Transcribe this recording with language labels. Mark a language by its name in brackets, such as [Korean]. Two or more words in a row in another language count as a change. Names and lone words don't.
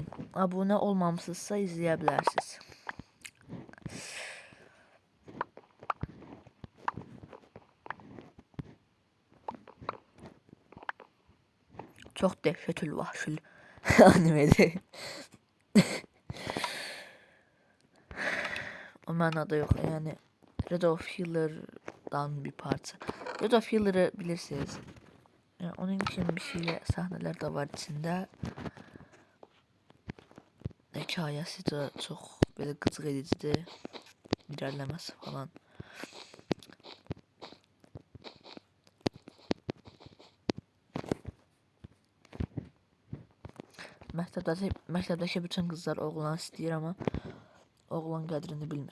[Azerbaijani] Abunə olmamışsınızsa izləyə bilərsiniz. Çox dəhşətül vahşül animedir. O mənada yox, yəni Red of Healer'dan bir parça. [Turkish] Red of Healer'ı bilirsiniz. Yani onun için bir şeyle sahneler de var içinde. Hikayesi de çok böyle gıcık edicidir. İlerlemesi falan. [Azerbaijani] Məktəbdəki bütün kızlar oğlan istəyir ama oğlan qədrini bilmir.